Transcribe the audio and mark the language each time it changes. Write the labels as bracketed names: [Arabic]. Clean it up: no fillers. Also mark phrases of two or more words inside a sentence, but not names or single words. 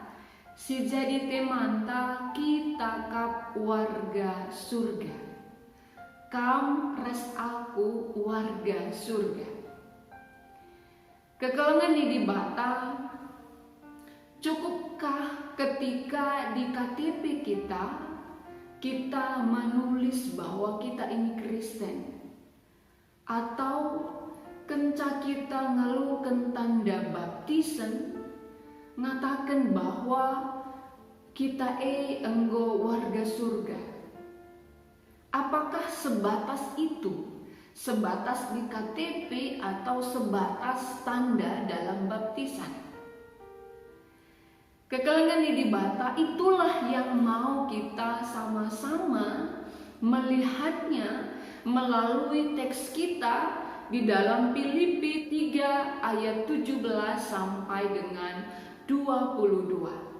[Batak Karo] Si jadi temanta kita kap warga surga. Kam res aku warga surga. Kekelengan di bata. [Indonesian] Cukupkah ketika di KTP kita menulis bahwa kita ini Kristen? Atau kenca kita ngeluhkan tanda baptisan, ngatakan bahwa kita enggo warga surga? Apakah sebatas itu? Sebatas di KTP atau sebatas tanda dalam baptisan? Kekelengan di bata itulah yang mau kita sama-sama melihatnya melalui teks kita di dalam Filipi 3 ayat 17 sampai dengan 22.